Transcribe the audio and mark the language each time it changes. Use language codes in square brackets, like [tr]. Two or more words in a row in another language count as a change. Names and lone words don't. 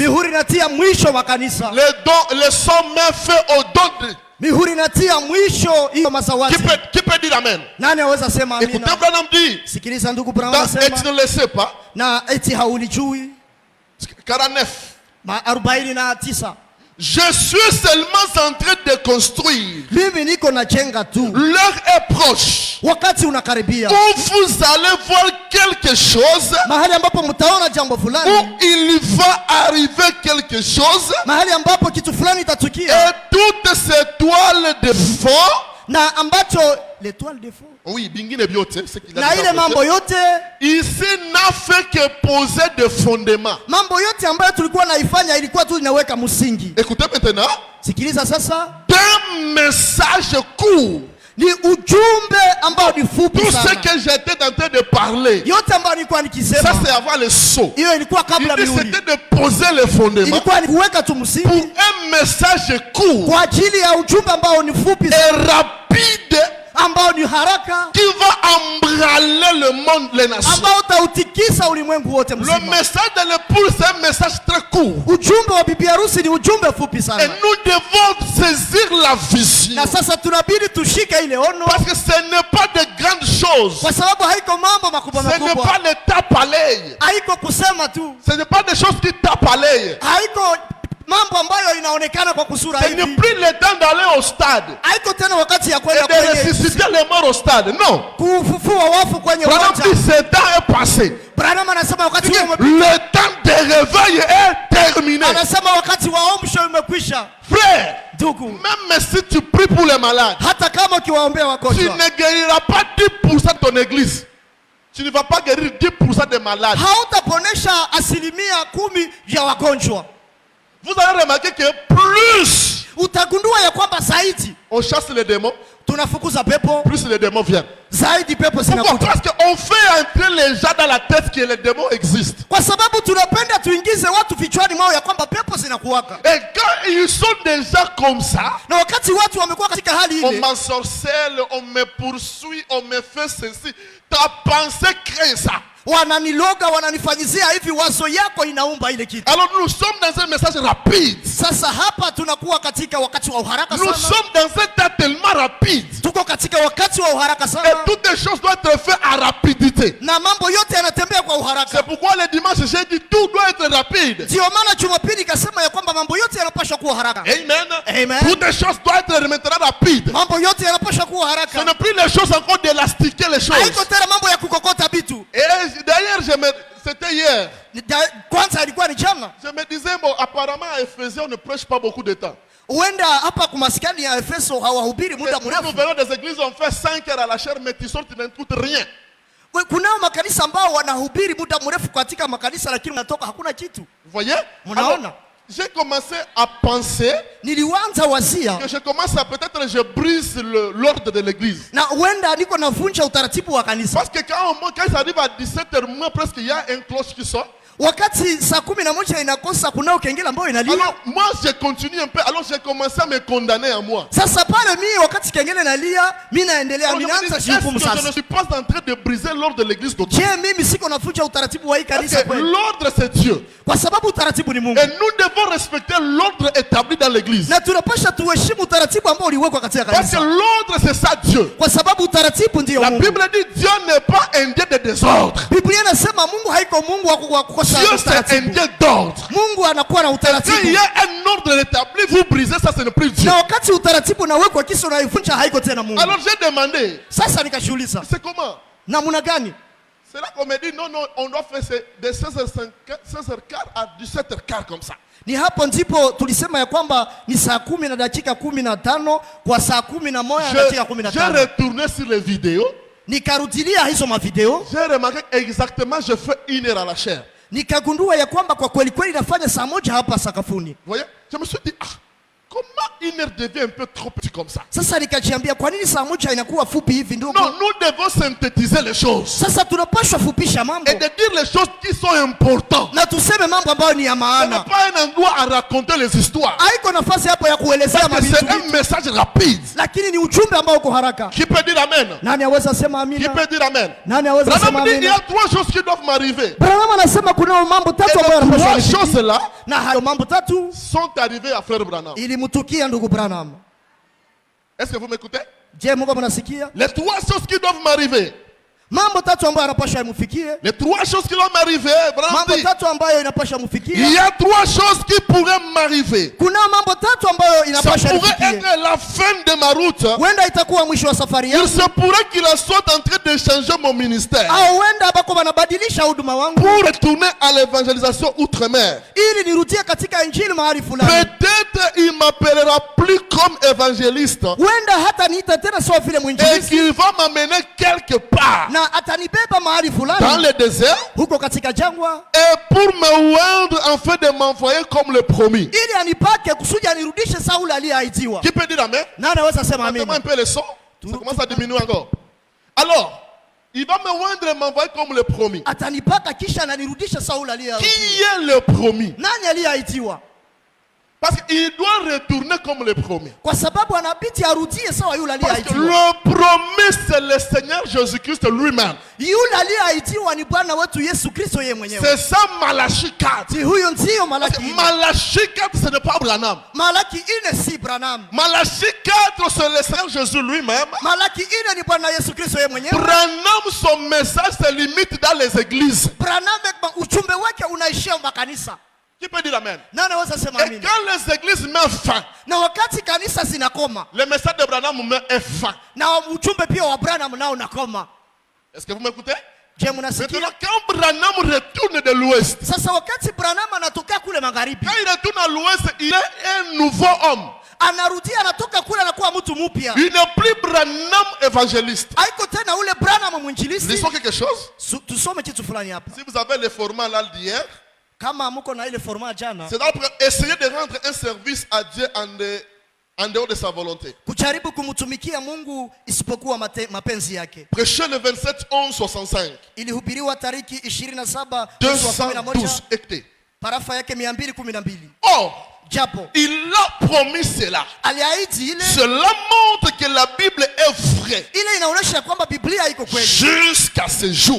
[sw] mihuri inatia mwisho makanisa, [fr] Les sommes met fin aux dons. [sw] mihuri inatia mwisho hiyo mazawadi. [fr] Qui peut dire amen? [sw] Nani aweza sema [fr] Écoutez, [sw] amina? [fr] Branham dit, [sw] Sikiliza ndugu Branham [fr] et tu [sw] anasema, [fr] ne le sais pas, [sw] na eti haulijui. 49. 49, [fr] Je suis seulement en train de construire. [sw] mimi niko na jenga tu, [fr] L'heure est proche [sw] wakati unakaribia, [fr] où vous allez voir quelque chose, [sw] mahali ambapo mtaona jambo [fr] où [sw] fulani, [fr] il va arriver quelque chose, [sw] mahali ambapo kitu fulani [fr] et [sw] itatukia, [fr] toutes ces toiles de fond, [sw] na ambacho [fr] l'étoile de fond, oui, [sw] bingine biote, [fr] c'est qu'il a [sw] na [fr] dit [sw] ile [fr] en [sw] mambo [fr] français. [sw] yote, [fr] Ici n'a fait que poser des fondements. [sw] mambo yote ambayo tulikuwa naifanya ilikuwa tu inaweka msingi. [fr] Écoutez maintenant, [sw] Sikiliza sasa, [fr] d'un message court, [sw] ni ujumbe ambao ni fupi [fr] tout ce [sw] sana. [fr] que j'étais en train de parler, [sw] Yote ambayo nilikuwa [fr] ça [sw] nikisema, [fr] c'est avant le saut. [sw] hiyo ilikuwa kabla [fr] Il dit, [sw] mihuri, [fr] c'était de poser les fondements [sw] ilikuwa ni kuweka tu [fr] pour [sw] msingi [fr] un message court [sw] kwa ajili ya ujumbe ambao ni fupi [fr] et [sw] sana, [fr] rapide [sw] ambao ni haraka, [fr] qui va embraler le monde, les nations. [sw] ambao utautikisa ulimwengu wote [fr] Le [sw] mzima. [fr] message de l'épouse, c'est un message très court. [sw] Ujumbe wa bibi harusi ni ujumbe fupi [fr] Et [sw] sana, [fr] nous devons saisir la vision. [sw] na sasa tunabidi tushike ile ono, [fr] Parce que ce n'est pas de grandes choses. [sw] kwa sababu haiko mambo makubwa [fr] Ce n'est [sw] makubwa, [fr] pas les tapes à l'œil. [sw] haiko kusema tu, [fr] Ce n'est pas des choses qui tapent à l'œil. [sw] haiko mambo ambayo inaonekana kwa kusura [fr] Ce n'est [sw] hivi, [fr] plus le temps d'aller au stade [sw] haiko tena wakati ya [fr] et [sw] kwenda [fr] de [sw] kwenye [fr] ressusciter les morts au stade. Non. [sw] kufufua wafu kwenye Branham uwanja. [fr] dit ce temps est passé. [sw] Branham anasema wakati huo umepita. [fr] Le temps de réveil est terminé. [sw] Anasema wakati wa amsho umekwisha. [fr] Frère, [sw] Ndugu, [fr] même si tu pries pour les malades, [sw] hata kama ukiwaombea [fr] tu [sw] wagonjwa [fr] ne guériras pas 10% de ton église. Tu ne vas pas guérir 10% des malades. [sw] hautaponesha 10% ya wagonjwa. [fr] Vous allez remarquer que plus [sw] Utagundua ya kwamba zaidi [fr] on chasse les démons, [sw] tunafukuza pepo, [fr] plus les démons viennent. [sw] zaidi pepo [fr] Pourquoi? [sw] zinakuja. [fr] Parce qu'on fait entrer les gens dans la tête que les démons existent. [sw] Kwa sababu tunapenda tuingize watu vichwani mwao ya kwamba pepo zinakuwaka. [fr] Et quand ils sont déjà comme ça, [sw] Na wakati watu wamekuwa katika hali [fr] on [sw] ile, [fr] m'ensorcelle, on me poursuit, on me fait ceci. Ta pensée crée ça. [sw] wananiloga, wananifanyizia hivi, wazo yako inaumba ile kitu. [fr] Alors nous sommes dans un message rapide. [sw] Sasa hapa tunakuwa katika wakati wa uharaka [fr] Nous [sw] sana. [fr] sommes dans un temps tellement rapide. [sw] Tuko katika wakati wa uharaka [fr] Et [sw] sana, [fr] toutes les choses doivent être faites à rapidité. [sw] na mambo yote yanatembea kwa [fr] C'est [sw] uharaka. [fr] pourquoi le dimanche, j'ai dit tout doit être rapide. [sw] Ndio maana Jumapili ikasema ya kwamba mambo yote yanapaswa kuwa haraka. [fr] Amen. [sw] Amen. [fr] Toutes les choses doivent être maintenant rapides. [sw] Mambo yote yanapaswa kuwa [fr] Ce [sw] haraka. [fr] n'est plus les choses encore d'élastiquer les choses. [sw] Haiko tena mambo ya kukokota vitu. [fr] Et d'ailleurs, c'était hier. [sw] Kwanza ilikuwa ni jana. [fr] Je me disais, bon, apparemment à Ephésiens, on ne prêche pas beaucoup de temps. [sw] Huenda hapa kwa maskani ya Efeso hawahubiri muda [fr] Nous [sw] mrefu. [fr] venons des églises, on fait 5 heures à la chair, mais tu sors, tu n'écoutes rien. [sw] Kunao makanisa ambao wanahubiri muda mrefu katika makanisa, lakini unatoka hakuna kitu. [fr] Vous voyez? [sw] Mnaona? [fr] Alors, j'ai commencé à penser [sw] Nilianza wazia [fr] que je commence à peut-être je brise l'ordre de l'église. [sw] na huenda niko navunja utaratibu wa kanisa. [fr] Parce que quand ça arrive à 17h, moi presque il y a un cloche qui sort. Wakati saa 11 inakosa, kunao kengele ambayo inalia. Alors moi je continue un peu, alors j'ai commencé à me condamner à moi. [sw] Sasa pale mimi wakati kengele inalia, mimi naendelea, [fr] Alors, je me dis, [sw] ninaanza [fr] est-ce que [sw] jihukumu [fr] je ne [sw] sasa. [fr] suis pas en train de briser l'ordre de l'église de Dieu? [sw] Je, mimi siko navunja utaratibu wa hii [fr] Parce [sw] kanisa [fr] que [sw] kweli? [fr] l'ordre c'est Dieu. [sw] Kwa sababu utaratibu ni Mungu. [fr] Et nous devons respecter l'ordre établi dans l'église. [sw] Na tunapaswa tuheshimu utaratibu ambao uliwekwa katika [fr] Parce que [sw] kanisa. [fr] l'ordre c'est ça Dieu. [sw] Kwa sababu utaratibu ndio [fr] La [sw] Mungu. [fr] Bible dit Dieu n'est pas un Dieu de désordre. [sw] Biblia inasema Mungu haiko Mungu wa kukosa [fr] Dieu c'est un [sw] utaratibu. [fr] Dieu d'ordre. [sw] Mungu anakuwa na [fr] Quand il [sw] utaratibu. [fr] y a un ordre établi, vous brisez ça, ce n'est plus Dieu. [sw] Na wakati utaratibu unawekwa kisa unaivunja haiko tena Mungu. [fr] Alors j'ai demandé, [sw] Sasa nikashuhuliza, [fr] c'est comment? [sw] namna gani? [fr] C'est là qu'on me dit, non, on doit faire de 16h15 à 17h15 comme ça. [sw] Ni hapo ndipo tulisema ya kwamba ni saa 10 na dakika 15 kwa saa 11 na dakika [fr] J'ai [sw] 15. [fr] retourné sur les vidéos. [sw] Nikarudilia hizo mavideo, [fr] J'ai remarqué exactement, je fais 1 heure à la chair. [sw] nikagundua ya kwamba kwa kweli kweli nafanya saa 1 hapa sakafuni. [fr] Vous voyez? Je me suis dit, comment 1 heure devient un peu trop petit comme ça? [sw] Sasa nikajiambia kwa nini saa 1 inakuwa fupi hivi ndugu? [fr] Non, nous devons synthétiser les choses. [sw] Sasa tunapaswa fupisha mambo [fr] Et de dire les choses qui sont importantes. [sw] na tuseme mambo ambayo ni ya [fr] Ce n'est [sw] maana. [fr] pas un endroit à raconter les histoires. [sw] Haiko nafasi hapo ya kuelezea [fr] Parce que c'est [sw] mabitu. [fr] un message rapide. [sw] Lakini ni ujumbe ambao uko haraka. [fr] Qui peut dire amen? [sw] Nani aweza sema [fr] Qui [sw] amina? [fr] peut dire amen? [sw] Nani aweza sema [fr] Branham dit il y [sw] amina? [fr] a 3 choses qui doivent m'arriver. [sw] Branham anasema kuna mambo [fr] Et [sw] tatu ambayo [fr] les [sw] yanapaswa [fr] 3 [sw] nifikie. [fr] choses-là [sw] Na hayo mambo tatu [fr] sont arrivées à frère Branham. [sw] ilimtukia ndugu Branham. [fr] Est-ce que vous m'écoutez? [sw] Je, Mungu mnasikia? [fr] Les 3 choses qui doivent m'arriver. [sw] Mambo tatu ambayo yanapaswa imfikie. [fr] Les 3 choses qui doivent m'arriver. Branham [sw] Mambo [fr] dit [sw] tatu ambayo inapaswa [fr] il [sw] mfikie. [fr] y a 3 choses qui pourraient m'arriver. [sw] Kuna mambo tatu ambayo [fr] Ça [sw] inapaswa [fr] pourrait [sw] nifikie. [fr] être la fin de ma route. [sw] Huenda itakuwa mwisho wa safari [fr] Il [sw] yangu. [fr] se pourrait qu'il soit en train de changer mon ministère [sw] Au huenda bako wanabadilisha huduma wangu [fr] pour retourner à l'évangélisation outre-mer. [sw] ili nirudie katika injili mahali fulani. [fr] Peut-être il m'appellera plus comme évangéliste [sw] Huenda hata niita tena sawa vile [fr] et [sw] mwinjilisti [fr] qu'il va m'amener quelque part [sw] na atanibeba mahali [fr] dans [sw] fulani [fr] le désert [sw] huko katika jangwa [fr] et pour me oindre afin de m'envoyer comme le promis. [sw] ili anipake kusudi anirudishe Sauli aliyeahidiwa. [fr] Qui peut dire amen? [sw] Nani anaweza sema [fr] Mettez-moi [sw] amina? [fr] un peu le son. Ça commence à diminuer encore. Alors, il va me oindre et m'envoyer comme le promis. [sw] Atanipaka kisha ananirudisha Sauli aliyeahidiwa. [fr] Qui est le promis? [sw] Nani aliyeahidiwa? [fr] Parce qu'il doit retourner comme le promis. [sw] Kwa sababu anabidi arudie sawa yule [fr] Parce que [sw] aliyeahidiwa. [fr] le promis, c'est le Seigneur Jésus-Christ lui-même. [sw] Yule aliyeahidiwa ni Bwana wetu Yesu Kristo yeye mwenyewe. [fr] C'est ça Malachie 4. [sw] Si huyo ndio [fr] Parce que [sw] Malaki. [fr] Malachie 4, ce n'est pas Branham. [sw] Malaki ine si Branham. [fr] Malachie 4, c'est le Seigneur Jésus lui-même. [sw] Malaki ine ni Bwana Yesu Kristo yeye mwenyewe. [fr] Branham, son message se limite dans les églises. [sw] Branham ujumbe wake unaishia makanisa. [fr] Qui peut dire amen? [sw] Nani anaweza sema [fr] Et [sw] amina? [fr] quand les églises mettent fin, [sw] Na wakati kanisa zinakoma [fr] le message de Branham met un fin. [sw] na ujumbe pia wa Branham nao unakoma. [fr] Est-ce que vous m'écoutez? [sw] Je, mnasikia? [fr] Maintenant, quand Branham retourne de l'ouest, [sw] Sasa wakati Branham anatokea kule magharibi, [fr] quand il retourne à l'ouest, il est un nouveau homme. [sw] anarudia anatoka kule anakuwa mtu mpya. [fr] Il n'est plus Branham évangéliste. [sw] Haiko tena ule Branham mwinjilisti. [fr] Lisons quelque chose. [sw] Tusome kitu fulani hapa. [fr] Si vous avez le format là d'hier, [sw] Kama mko na ile format jana, [fr] c'est d'abord essayer de rendre un service à Dieu en dehors de sa volonté. [sw] kujaribu kumtumikia Mungu isipokuwa mapenzi yake. [fr] Prêcher le 27/11/65. [sw] Ilihubiriwa tariki 27 mwezi wa 11, [fr] 212 hectares. [sw] parafa yake 212. [fr] Or, [sw] Japo [fr] il a promis cela. [sw] aliahidi ile, [fr] Cela montre que la Bible est vraie [sw] ile inaonyesha kwamba Biblia iko kweli [fr] jusqu'à ce jour.